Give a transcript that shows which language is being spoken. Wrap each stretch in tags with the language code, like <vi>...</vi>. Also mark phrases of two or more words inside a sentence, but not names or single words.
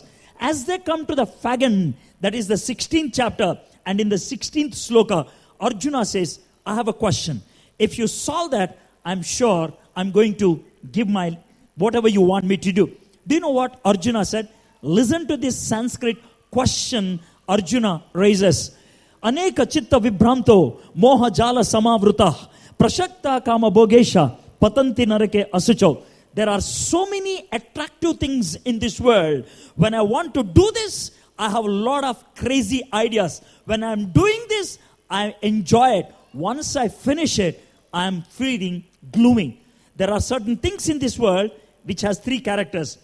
<en>As they come to the Fagan, that is the 16th chapter, and in the 16th sloka, Arjuna says, I have a question. If you solve that, I'm sure I'm going to give my whatever you want me to do. Do you know what Arjuna said? Listen to this Sanskrit question Arjuna raises.</en> <sa>Aneka chitta vibranto moha jala samavruta prashakta kama bogesha patanti narake asucho.</sa> <en>There are so many attractive things in this world. When I want to do this, I have a lot of crazy ideas. When I'm doing this, I enjoy it. Once I finish it, I'm feeling gloomy. There are certain things in this world which has three characters.</en>